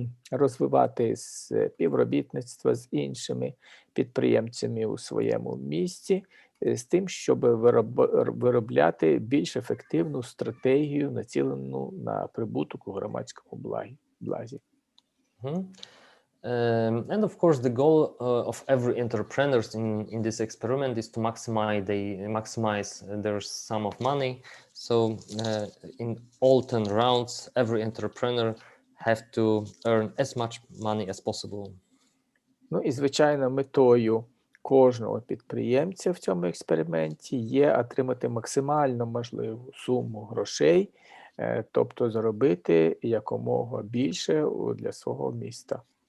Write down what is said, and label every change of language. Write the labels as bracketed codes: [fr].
[uk] розвивати співробітництво з іншими підприємцями у своєму місті, з тим, щоб виробляти більш ефективну стратегію, націлену на прибуток у громадському блазі. [en] And of course, the goal of every entrepreneur in this experiment is to maximize their sum of money. So in all 10 rounds, every entrepreneur have to earn as much money as possible. [uk] Ну і, звичайно, метою кожного підприємця в цьому експерименті є отримати максимально можливу суму грошей, тобто заробити якомога більше для свого міста.